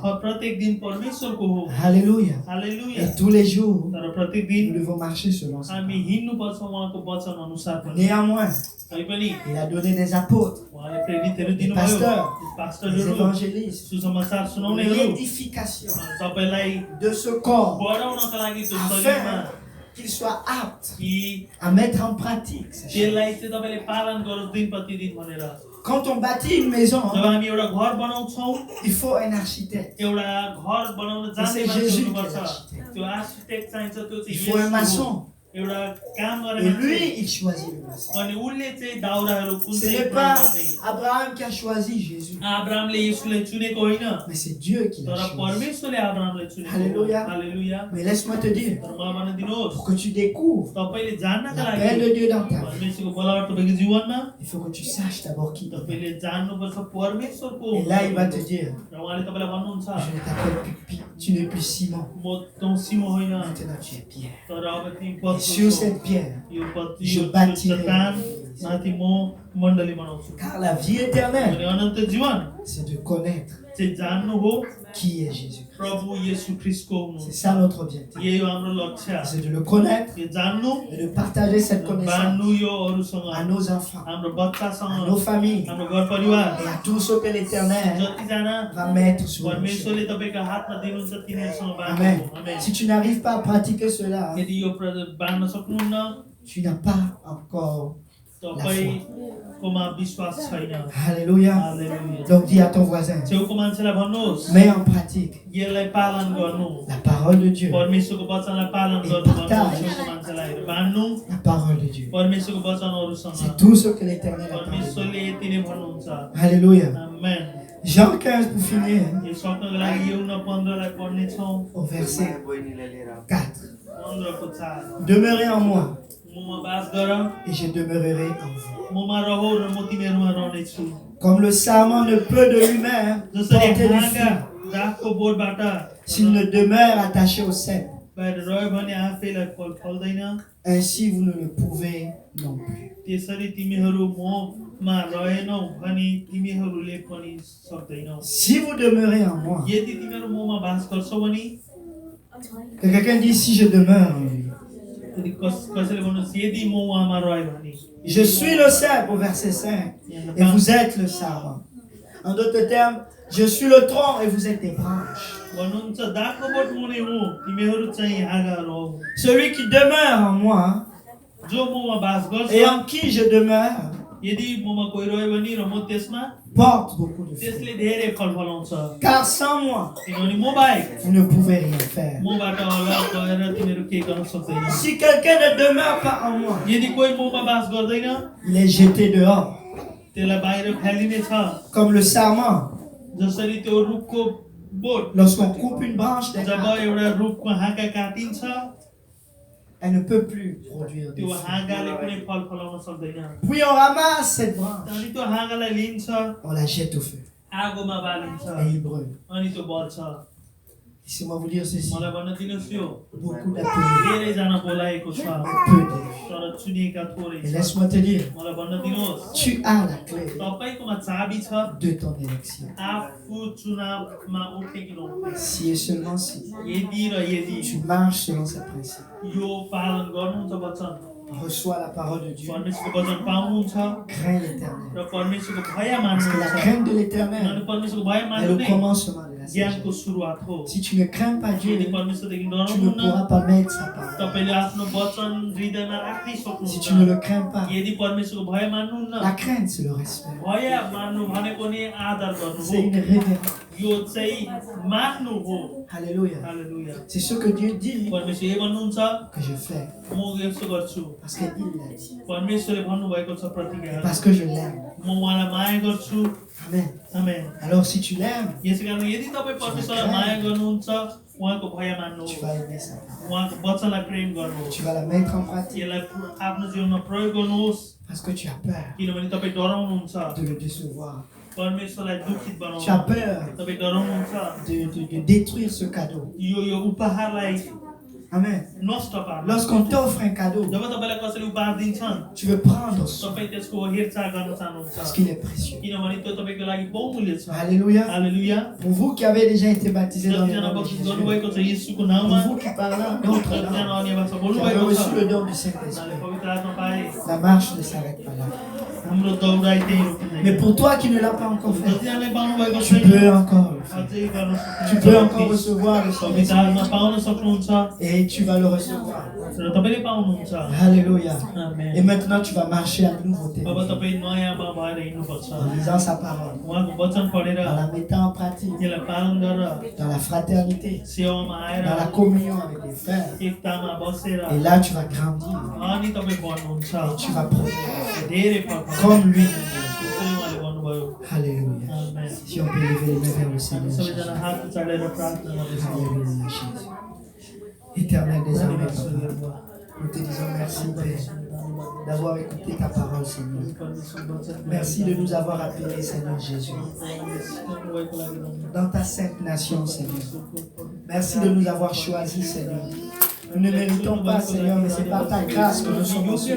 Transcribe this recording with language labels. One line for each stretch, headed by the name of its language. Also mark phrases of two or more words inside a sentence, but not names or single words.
Nepali: प्रत्येक दिन परमेश्वरको हो
French: Alléluia.
Nepali: हालेलुया
French: Et tous les jours,
Nepali: तर प्रत्येक
French: nous
Nepali: दिन
French: devons marcher selon ça.
Nepali: हामी हिँड्नुपर्छ उहाँको वचन अनुसार पनि
French: Néanmoins,
Nepali: तैपनि
French: il a donné des apôtres,
Nepali: उहाँले प्रेरितहरू
French: des
Nepali: दिनुभयो
French: pasteurs, des
Nepali: पास्टरहरू
French: évangélistes,
Nepali: सुसमाचार सुनाउनेहरू
French: l'édification
Nepali: तपाईलाई
French: de ce corps
Nepali: बढाउनका लागि त्यो
French: afin
Nepali: शरीरमा
French: qu'il soit apte
Nepali: कि
French: à mettre en pratique ces choses.
Nepali: त्यसलाई चाहिँ तपाईँले पालन गरोस् दिन प्रतिदिन भनेर
French: Quand on bâtit une maison,
Nepali: जब हामी एउटा घर बनाउँछौँ
French: il faut un architecte.
Nepali: एउटा घर बनाउन जान्ने
French: C'est
Nepali: मान्छे
French: Jésus
Nepali: हुनुपर्छ
French: qui est l'architecte.
Nepali: त्यो आर्किटेक्ट चाहिन्छ त्यो
French: Il
Nepali: चाहिँ
French: faut un
Nepali: येशू हो।
French: maçon.
Nepali: एउटा काम गर्ने
French: Et
Nepali: मान्छे
French: lui, il choisit le maçon.
Nepali: अनि उसले चाहिँ दाउराहरू कुन
French: Ce
Nepali: चाहिँ
French: n'est
Nepali: प्रयोग
French: pas
Nepali: गर्ने
French: Abraham qui a choisi Jésus,
Nepali: अब्राहमले येशूलाई चुनेको होइन
French: mais c'est Dieu qui l'a
Nepali: तर
French: choisi.
Nepali: परमेश्वरले अब्राहमलाई चुनेको
French: Alléluia.
Nepali: हालेलुया
French: Mais laisse-moi te dire,
Nepali: तर मलाई भन्न दिनुहोस्
French: pour que tu découvres
Nepali: तपाईले जान्नका
French: l'appel
Nepali: लागि
French: de Dieu dans ta vie,
Nepali: परमेश्वरको बोलावट तपाईको जीवनमा
French: il faut que tu saches d'abord qui t'appelle.
Nepali: तपाईले जान्नुपर्छ परमेश्वरको
French: Et là, il va te dire,
Nepali: र उहाँले तपाईलाई भन्नुहुन्छ
French: je ne t'appelle plus, tu n'es plus Simon,
Nepali: म तँ सिमो होइन
French: maintenant tu es Pierre.
Nepali: तर अब तिमी
French: Et
Nepali: पत्रो
French: sur
Nepali: छौ।
French: cette pierre,
Nepali: यो पत्रो
French: je
Nepali: यो
French: bâtirai
Nepali: चट्टान
French: mon église.
Nepali: माथि म मण्डली बनाउँछु
French: Car la vie
Nepali: अनि
French: éternelle,
Nepali: अनन्त जीवन
French: c'est de connaître
Nepali: चाहिँ जान्नु हो
French: qui est Jésus.
Nepali: प्रभु येशू ख्रीष्टको हुनु
French: C'est ça notre objectif.
Nepali: यही हो हाम्रो लक्ष्य
French: C'est de le connaître
Nepali: यो जान्नु
French: et de partager cette connaissance
Nepali: बान्नु यो अरूसँग
French: à nos enfants,
Nepali: हाम्रो
French: à
Nepali: बच्चासँग
French: nos familles
Nepali: हाम्रो घर परिवार
French: et à tous ceux que l'éternel
Nepali: जतिजना
French: va mettre sur nous.
Nepali: परमेश्वरले तपाईको हातमा दिनुहुन्छ तिनीहरूसँग बाँड्नु
French: Amen.
Nepali: आमेन
French: Si tu n'arrives pas à pratiquer cela,
Nepali: यदि यो बाँड्न सक्नुहुन्न
French: tu n'as pas encore
Nepali: तपाईँकोमा विश्वास छैन
French: Alléluia.
Nepali: हालेलुया
French: Donc dis à ton voisin,
Nepali: छेउको मान्छेलाई भन्नुहोस्
French: mets en pratique
Nepali: यसलाई पालन गर्नु
French: la parole de Dieu.
Nepali: परमेश्वरको वचनलाई पालन गर्नु भन्नुहोस् छेउको मान्छेलाई बाँड्नु
French: La parole de Dieu.
Nepali: परमेश्वरको वचनहरूसँग
French: C'est tout ce que l'Éternel a parlé.
Nepali: परमेश्वरले यति नै भन्नुहुन्छ
French: Alléluia.
Nepali: आमेन
French: Jean 15 pour finir,
Nepali: यो सक्नको लागि एउन 15 लाई पढ्ने छौं
French: au verset 4.
Nepali: 15 को 4
French: Demeurez en moi
Nepali: ममा बास गर
French: et je demeurerai en vous.
Nepali: ममा रहो र म तिमीहरुमा रहने छु
French: Comme le sarment ne peut de lui-même
Nepali: जसरी
French: porter du
Nepali: हाँगा
French: fruit
Nepali: दागको बोटबाट
French: s'il ne demeure attaché au cep.
Nepali: बाहिर रह्यो भने आफैलाई फल फल्दैन
French: Ainsi vous ne le pouvez non plus.
Nepali: त्यसरी तिमीहरु ममा रहेनौ भने तिमीहरुले पनि सक्दैनौ
French: Si vous demeurez en moi,
Nepali: यदि तिमीहरु ममा बास गर्छौ भने
French: que quelqu'un dise si je demeure en lui.
Nepali: यदि कसैले भन्नुस् यदि म उहाँमा रहे भने
French: Je suis le cep au verset 5 et vous êtes le sarment. En d'autres termes, je suis le tronc et vous êtes des branches.
Nepali: भन्नुहुन्छ दागको बोट म नै हुँ तिमीहरु चाहिँ हाँगाहरु हौ
French: Celui qui demeure en moi
Nepali: जो ममा बास गर्छ
French: et en qui je demeure
Nepali: यदि ममा कोही रह्यो भने र म त्यसमा
French: porte beaucoup de fruits.
Nepali: त्यसले धेरै फल फलाउँछ
French: Car sans moi,
Nepali: किनभने म बाहेक
French: vous ne pouvez rien faire.
Nepali: मबाट अलग गएर तिमीहरु केही गर्न सक्दैन
French: Si quelqu'un ne demeure pas en moi,
Nepali: यदि कोही ममा बास गर्दैन
French: il est jeté dehors,
Nepali: त्यसलाई बाहिर फ्यालिने छ
French: comme le sarment.
Nepali: जसरी त्यो रुखको बोट
French: Lorsqu'on coupe une branche d'un
Nepali: जब
French: arbre,
Nepali: एउटा रुखको हाँगा काटिन्छ
French: elle ne peut plus produire de
Nepali: त्यो
French: fruits.
Nepali: हाँगाले कुनै फल फलाउन सक्दैन
French: Puis on ramasse cette branche,
Nepali: अनि त्यो हाँगालाई लिन्छ
French: on la jette au feu
Nepali: आगोमा बालिन्छ
French: et il brûle.
Nepali: अनि त्यो बल्छ
French: Laissez-moi vous dire ceci.
Nepali: मलाई भन्न दिनुहोस् यो
French: Beaucoup d'appelés,
Nepali: धेरैजना बोलाएको छ
French: peu d'élus.
Nepali: तर चुनिएका थोरै
French: Et
Nepali: छ
French: laisse-moi te dire,
Nepali: मलाई भन्न दिनुहोस्
French: tu as la clé
Nepali: तपाईकोमा चाबी छ
French: de ton élection.
Nepali: आफू चुनावमा उठे कि नउठे
French: Si et seulement si
Nepali: यदि र यदि
French: tu marches selon ses principes,
Nepali: यो पालन गर्नुहुन्छ वचन
French: reçois la parole de Dieu,
Nepali: परमेश्वरको वचन पाउनुहुन्छ
French: crains l'éternel.
Nepali: र परमेश्वरको भय
French: Parce que la
Nepali: मान्नुहुन्छ
French: crainte de
Nepali: किनभने
French: l'éternel
Nepali: परमेश्वरको भय
French: est
Nepali: मान्नु
French: le
Nepali: नै
French: commencement de la
Nepali: ज्ञानको
French: sagesse.
Nepali: सुरुवात हो
French: Si tu ne crains pas
Nepali: यदि
French: Dieu,
Nepali: परमेश्वरदेखि
French: tu ne
Nepali: डराउनुहुन्न
French: pourras pas mettre sa parole.
Nepali: तपाईले आफ्नो वचन हृदयमा राख्नै
French: Si tu ne
Nepali: सक्नुहुन्छ
French: le crains pas,
Nepali: यदि परमेश्वरको भय मान्नुहुन्न
French: la crainte c'est le respect.
Nepali: भय मान्नु भनेको नि आदर गर्नु
French: C'est une
Nepali: हो
French: révérence.
Nepali: यो चाहिँ मान्नु हो
French: Alléluia.
Nepali: हालेलुया
French: C'est ce que Dieu dit
Nepali: परमेश्वर यो भन्नुहुन्छ
French: que je fais.
Nepali: म यसो गर्छु
French: Parce qu'il l'a dit.
Nepali: परमेश्वरले भन्नुभएको छ
French: Et
Nepali: प्रतिज्ञा
French: parce que je l'aime.
Nepali: म उहाँलाई माया गर्छु
French: Amen.
Nepali: आमेन
French: Alors si tu l'aimes,
Nepali: यसै कारण यदि तपाईँ परमेश्वरलाई माया गर्नुहुन्छ उहाँको भय मान्नु
French: tu vas aimer sa parole.
Nepali: उहाँको वचनलाई प्रेम गर्नुहोस्
French: Tu vas la mettre en pratique.
Nepali: यसलाई आफ्नो जीवनमा प्रयोग गर्नुहोस्
French: Parce que tu as peur
Nepali: किनभने तपाईँ डराउनुहुन्छ
French: de le décevoir.
Nepali: परमेश्वरलाई दुखित
French: Tu as
Nepali: बनाउनु
French: peur
Nepali: तपाईँ डराउनुहुन्छ
French: de détruire ce cadeau.
Nepali: यो उपहारलाई
French: Amen.
Nepali: नष्ट पार्नु
French: Lorsqu'on t'offre un cadeau,
Nepali: जब तपाईँलाई कसैले उपहार दिन्छन्
French: tu veux prendre ça
Nepali: तपाईँ त्यसको हेरचाह गर्न चाहनुहुन्छ
French: parce qu'il est précieux.
Nepali: किनभने त्यो तपाईँको लागि बहुमूल्य छ
French: Alléluia.
Nepali: हालेलुया
French: Pour vous qui avez déjà été baptisés dans le
Nepali: जतिजना
French: nom de
Nepali: बक्सिस
French: Jésus,
Nepali: गर्नुभएको छ येशूको
French: pour
Nepali: नाममा
French: vous qui parlez en d'autres
Nepali: जतिजना
French: langues,
Nepali: अन्य भाषा
French: qui avez
Nepali: बोल्नुभएको छ
French: reçu le don du
Nepali: उनीहरूले
French: Saint-Esprit,
Nepali: पवित्र आत्मा पाए
French: la marche ne s'arrête pas là.
Nepali: हाम्रो दौडाइ त्यही
French: Mais
Nepali: रोकिँदैन
French: pour toi qui ne l'as pas encore fait,
Nepali: जतिजनाले पाउनुभएको
French: tu
Nepali: छैन
French: peux encore le faire.
Nepali: अझै गर्न
French: Tu peux encore
Nepali: सक्नुहुन्छ
French: recevoir le
Nepali: पवित्र आत्मा
French: Saint-Esprit
Nepali: पाउन सक्नुहुन्छ
French: et tu vas le recevoir.
Nepali: र तपाईँले पाउनुहुन्छ
French: Alléluia.
Nepali: आमेन।
French: Et maintenant tu vas marcher à nouveauté
Nepali: अब तपाईँ नयाँमा भएर हिँड्नुपर्छ
French: en lisant sa parole,
Nepali: उहाँको वचन पढेर
French: en la mettant en pratique,
Nepali: यसलाई पालन गरेर
French: dans la fraternité,
Nepali: सेवामा आएर
French: dans la communion avec les frères.
Nepali: एकतामा बसेर
French: Et là tu vas grandir
Nepali: अनि तपाईँ बढ्नुहुन्छ
French: et tu vas progresser
Nepali: धेरै फल पाउनुहुन्छ।
French: comme lui.
Nepali: त्यसरी उहाँले भन्नुभयो
French: Alléluia.
Nepali: आमेन।
French: Si on peut lever les mains vers le
Nepali: हामी
French: Seigneur.
Nepali: सबैजना हात उचालेर प्रार्थना गर्छौँ
French: Alléluia, Jésus. Éternel des armées, Papa, nous te disons merci, Père, d'avoir écouté ta parole, Seigneur. Merci de nous avoir appelés, Seigneur Jésus, dans ta sainte nation, Seigneur. Merci de nous avoir choisis, Seigneur. Nous ne méritons pas, Seigneur, mais c'est par ta grâce que nous sommes sauvés.